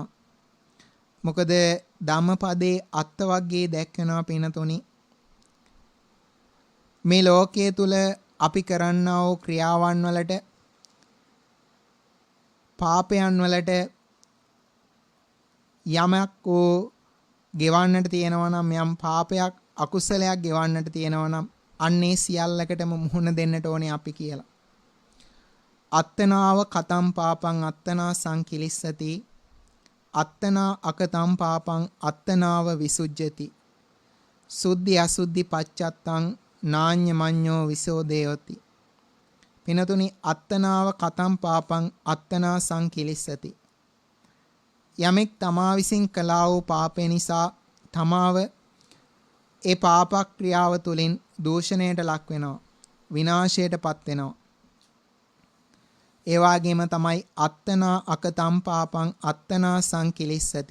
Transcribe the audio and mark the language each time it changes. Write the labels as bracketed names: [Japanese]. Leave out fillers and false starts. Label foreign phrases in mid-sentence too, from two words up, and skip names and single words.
[Sinhala] මොකද ධම්මපදයේ අත්වග්ගේ දැක්වෙනවා පින්නතුනි මේ ලෝකයේ තුල අපි කරන්නා වූ ක්‍රියාවන් වලට පාපයන් වලට යමක් වූ ගෙවන්නට තියෙනවා නම් යම් පාපයක් අකුසලයක් ගෙවන්නට තියෙනවා නම් අන්නේ සියල්ලකටම මුහුණ දෙන්නට ඕනේ අපි කියලා. [Pali] අත්තනාව කතම් පාපං අත්තනා සංකිලිස්සති අත්තනා අකතම් පාපං අත්තනාව විසුජ්ජති සුද්ධි අසුද්ධි පච්චත්තං නාඤ්ඤ මඤ්ඤෝ විසෝදේයති. පිනතුනි අත්තනාව කතම් පාපං අත්තනා සංකිලිස්සති. [Sinhala] යමෙක් තමා විසින් කළා වූ පාපය නිසා තමාව ඒ පාප ක්‍රියාව තුළින් දූෂණයට ලක් වෙනවා, විනාශයටපත් වෙනවා. ඒ වගේම තමයි [Pali] අත්තනා අකතම් පාපං අත්තනා සංකිලිස්සති.